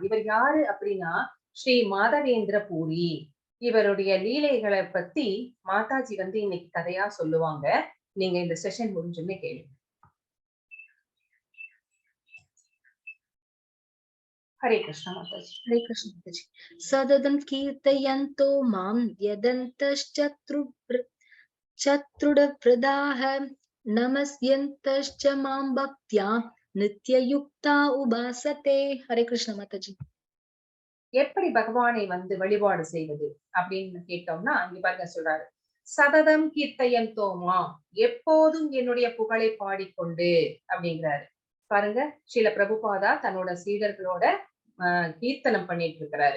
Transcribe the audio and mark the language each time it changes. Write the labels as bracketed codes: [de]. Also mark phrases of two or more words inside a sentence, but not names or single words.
[ta] இவர் யாரு அப்படின்னா ஸ்ரீ மாதவேந்திர பூரி. இவருடைய லீலைகளை பத்தி மாதாஜி இன்னைக்கு கதையா சொல்லுவாங்க. நீங்க இந்த செஷன் முடிஞ்சுமே கேளுங்க. [sa] हरे कृष्ण माताजी. हरे कृष्ण माताजी. सततं कीर्तयन्तो मां यतन्तश्चदृढव्रताः नमस्यन्तश्च मां भक्त्या नित्ययुक्ता उपासते. हरे कृष्ण माताजी. [ta] எப்படி பகவானை வந்து வழிபாடு செய்வது அப்படின்னு கேட்டோம்னா இங்க பாருங்க சொல்றாரு, [sa] सततं कीर्तयं तोमा, [ta] எப்போதும் என்னுடைய புகழை பாடிக்கொண்டு அப்படிங்கிறாரு. பாருங்க, ஸ்ரீல பிரபுபாதா தன்னோட சீடர்களோட கீர்த்தனம் பண்ணிட்டு இருக்கிறாரு.